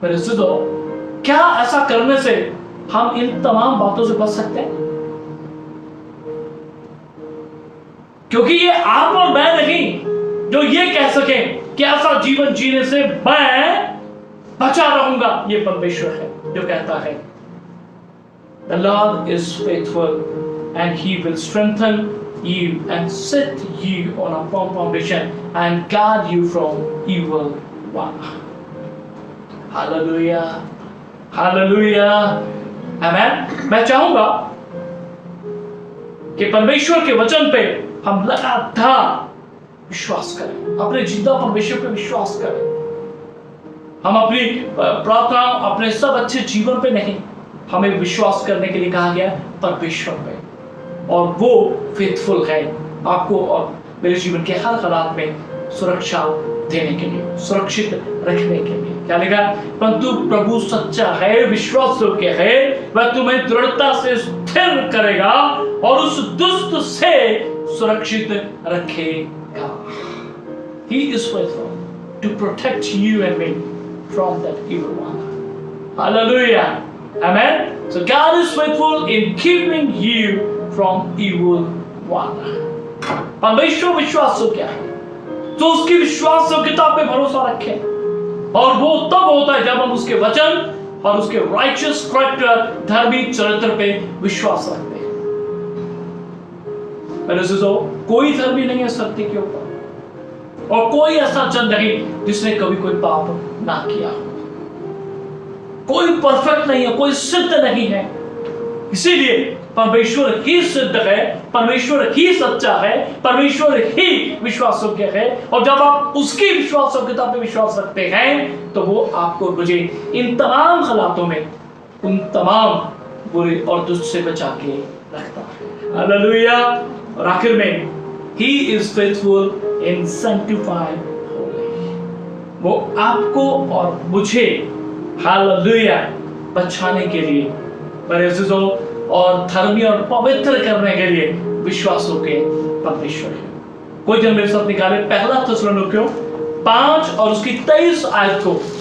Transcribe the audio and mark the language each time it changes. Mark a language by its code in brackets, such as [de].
[hi] पर इससे तो क्या ऐसा करने से हम इन तमाम बातों से बच सकते हैं? क्योंकि ये आप और मैं नहीं जो ये कह सके कि ऐसा जीवन जीने से मैं बचा रहूंगा। ये परमेश्वर है जो कहता है, [en] The Lord is faithful and He will strengthen you and set you on a firm foundation and guard you from evil one. Hallelujah, Hallelujah, Amen. [hi] मैं चाहूंगा कि परमेश्वर के वचन पे हम लगातार विश्वास करें, अपने जिंदा परमेश्वर पे विश्वास करें। हम अपनी प्रार्थना, अपने सब अच्छे जीवन पे नहीं, हमें विश्वास करने के लिए कहा गया परमेश्वर पे, और वो फेथफुल है आपको और मेरे जीवन के हर हालात में सुरक्षा देने के लिए, सुरक्षित रखने के लिए। क्या लिखा? परंतु प्रभु सच्चा है, विश्वास योग्य है, वह तुम्हें दृढ़ता से स्थिर करेगा और उस दुष्ट से सुरक्षित रखेगा। [en] He is faithful to protect you and me from that evil one. Hallelujah. Amen. So God is faithful in keeping you from evil one. [hi] परमेश्वर विश्वास योग्य है, तो उसकी विश्वास योग्यता पे भरोसा रखें, और वो तब होता है जब हम उसके वचन और उसके [en] righteous character, [hi] धार्मिक चरित्र पे विश्वास रखते हैं। कोई धर्मी नहीं है सत्य के ऊपर, और कोई ऐसा जन नहीं जिसने कभी कोई पाप ना किया। कोई परफेक्ट नहीं है, कोई सिद्ध नहीं है। इसीलिए परमेश्वर ही सिद्ध है, परमेश्वर ही सच्चा है, परमेश्वर ही विश्वास योग्य है, और जब आप उसकी विश्वास योग्यता पे विश्वास रखते हैं तो वो आपको मुझे इन तमाम हालातों में उन तमाम बुरे और दुष्ट से बचा के रखता है। हालेलुया। और आखिर में [en] He is faithful in sanctifying holy. [hi] वो आपको और मुझे हालेलुया बचाने के लिए, परिशुद्ध और धर्मी और पवित्र करने के लिए विश्वासों के परमेश्वर है। कोई जन मेरे साथ निकाले पहला थिस्सलुनीकियों 5 और उसकी 23 आयत को।